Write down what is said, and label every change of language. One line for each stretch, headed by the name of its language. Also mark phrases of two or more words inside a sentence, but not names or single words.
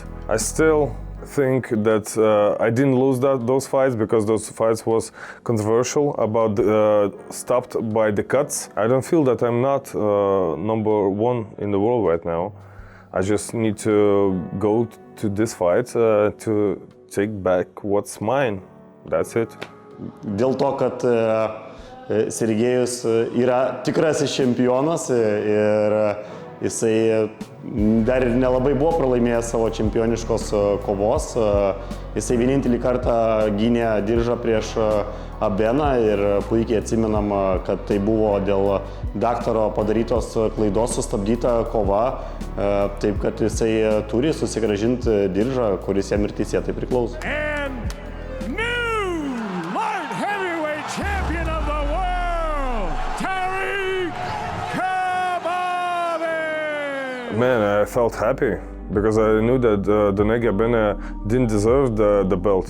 English: I still think that I didn't lose those fights because those fights was controversial about stopped by the cuts. I don't feel that I'm not number one in the world right now. I just need to go to this fight to take back what's mine. That's it.
Lithuanian: Dėl to, kad Sergejus yra tikrasis čempionas ir jisai dar ir nelabai buvo pralaimėjęs savo čempioniškos kovos. Jisai vienintelį kartą gynė diržą prieš Abeną ir puikiai atsimenam, kad tai buvo dėl daktaro padarytos klaidos sustabdyta kova, taip kad jisai turi susigrąžinti diržą, kuris jam ir teisėtai priklauso.
English: And new light heavyweight champion of the world, Tarik Khbabez! Man, I felt happy because I knew that Donegi Abena didn't deserve the belt.